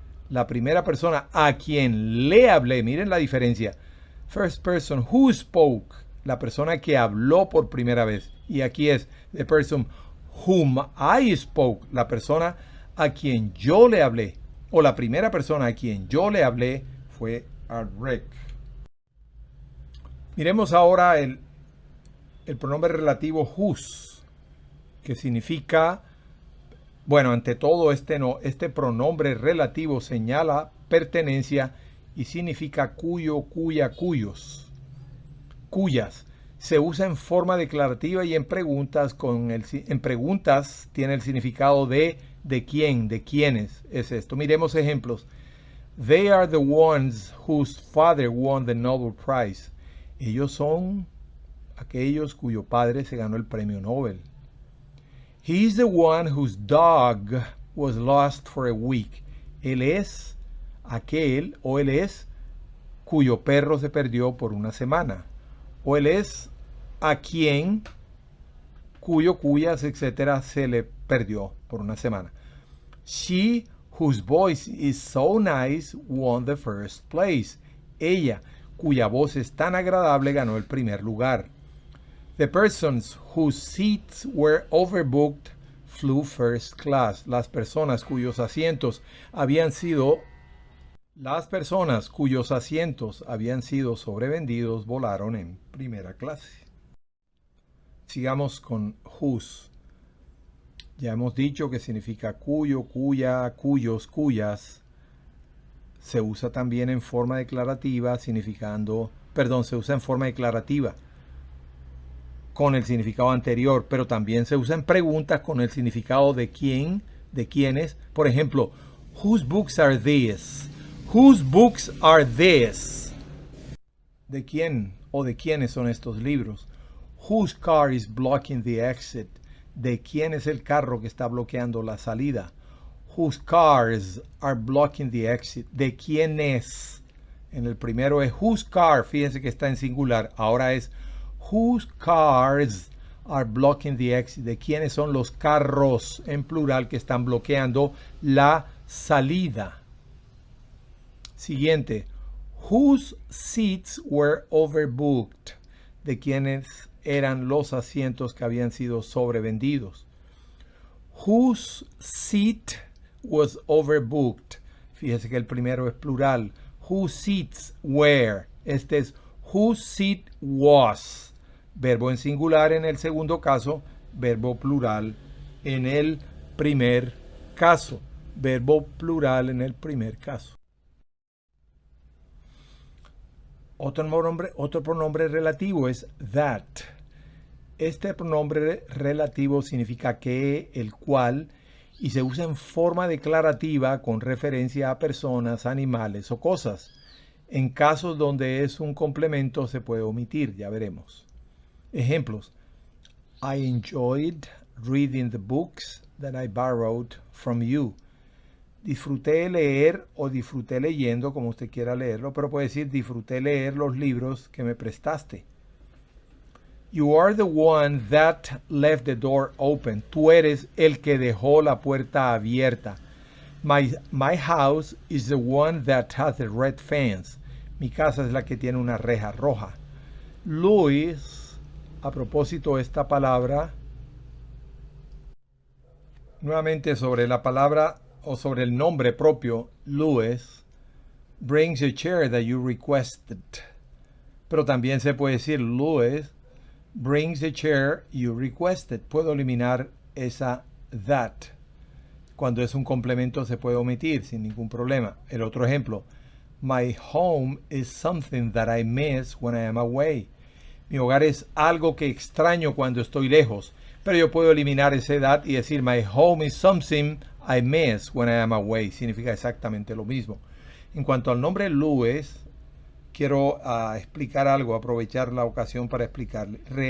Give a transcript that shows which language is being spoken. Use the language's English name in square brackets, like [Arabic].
[Spanish] La primera persona a quien le hablé, miren la diferencia. [English] First person who spoke, [Spanish] la persona que habló por primera vez. Y aquí es [English] the person whom I spoke, [Spanish] la persona a quien yo le hablé. O la primera persona a quien yo le hablé fue a Rick. Miremos ahora el pronombre relativo whose, que significa, bueno, ante todo este pronombre relativo señala pertenencia y significa cuyo, cuya, cuyos, cuyas. Se usa en forma declarativa y en preguntas. En preguntas tiene el significado de quién, de quiénes es esto. Miremos ejemplos. [English] They are the ones whose father won the Nobel Prize. [Spanish] Ellos son aquellos cuyo padre se ganó el premio Nobel. [English] He is the one whose dog was lost for a week. [Spanish] Él es aquel o él es cuyo perro se perdió por una semana. O él es a quien, cuyo, cuyas, etcétera, se le perdió por una semana. [English] She, whose voice is so nice, won the first place. [Spanish] Ella, cuya voz es tan agradable, ganó el primer lugar. [English] The persons whose seats were overbooked flew first class. [Spanish] Las personas cuyos asientos habían sido sobrevendidos volaron en primera clase. Sigamos con whose. Ya hemos dicho que significa cuyo, cuya, cuyos, cuyas. Se usa también en forma declarativa, se usa en forma declarativa con el significado anterior, pero también se usa en preguntas con el significado de quién, de quiénes. Por ejemplo, [English] whose books are these? Whose books are these? [Spanish] ¿De quién o de quiénes son estos libros? [English] Whose car is blocking the exit? [Spanish] ¿De quién es el carro que está bloqueando la salida? [English] Whose cars are blocking the exit? [Spanish] ¿De quién es? En el primero es whose car, fíjense que está en singular. Ahora es [English] whose cars are blocking the exit? [Spanish] ¿De quiénes son los carros en plural que están bloqueando la salida? Siguiente. [English] Whose seats were overbooked? [Spanish] ¿De quiénes eran los asientos que habían sido sobrevendidos? [English] Whose seat was overbooked? [Spanish] Fíjese que el primero es plural. [English] Whose seats were? [Spanish] Este es [English] whose seat was. [Spanish] Verbo en singular en el segundo caso, verbo plural en el primer caso. Verbo plural en el primer caso. Otro pronombre relativo es that. Este pronombre relativo significa que, el cual, y se usa en forma declarativa con referencia a personas, animales o cosas. En casos donde es un complemento se puede omitir, ya veremos. Ejemplos. [English] I enjoyed reading the books that I borrowed from you. [Spanish] Disfruté leer o disfruté leyendo, como usted quiera leerlo, pero puede decir disfruté leer los libros que me prestaste. [English] You are the one that left the door open. [Spanish] Tú eres el que dejó la puerta abierta. [English] My house is the one that has the red fence. [Spanish] Mi casa es la que tiene una reja roja. Louis, a propósito esta palabra, nuevamente sobre la palabra o sobre el nombre propio, Louis, [English] brings a chair that you requested. [Spanish] Pero también se puede decir [English] Louis brings the chair you requested. [Spanish] Puedo eliminar esa that. Cuando es un complemento se puede omitir sin ningún problema. El otro ejemplo. [English] My home is something that I miss when I am away. [Spanish] Mi hogar es algo que extraño cuando estoy lejos. Pero yo puedo eliminar ese that y decir [English] my home is something I miss when I am away. [Spanish] Significa exactamente lo mismo. En cuanto al nombre Louis, quiero explicar algo, aprovechar la ocasión para explicarle.